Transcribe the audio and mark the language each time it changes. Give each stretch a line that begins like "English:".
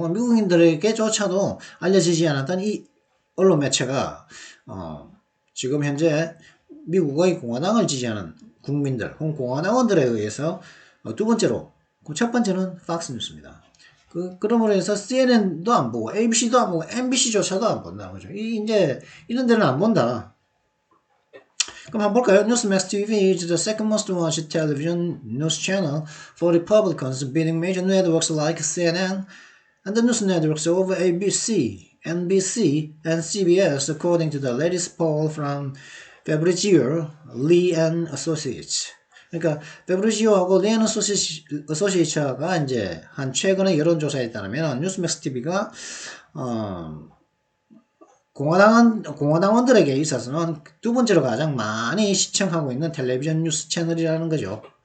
Korean: 미국인들에게조차도 알려지지 않았던 이 언론 매체가 지금 현재 미국의 공화당을 지지하는 국민들, 공화당원들에 의해서 두 번째로, 첫 번째는 팍스뉴스입니다. 그러므로 해서 CNN도 안 보고, ABC도 안 보고, MBC조차도 안 본다는 거죠. 이제 이런 데는 안 본다. 그럼 한번 볼까요?
English: Newsmax TV is the second most watched television news channel for Republicans, beating major networks like CNN and the news networks of ABC, NBC, and CBS, according to the latest poll from Fabrizio Lee and Associates.
Korean: 그러니까 페브리지오하고 리앤 어소시에이츠가 이제 한 최근의 여론조사에 따르면 뉴스맥스 TV가 공화당원들에게 있어서는 두 번째로 가장 많이 시청하고 있는 텔레비전 뉴스 채널이라는 거죠.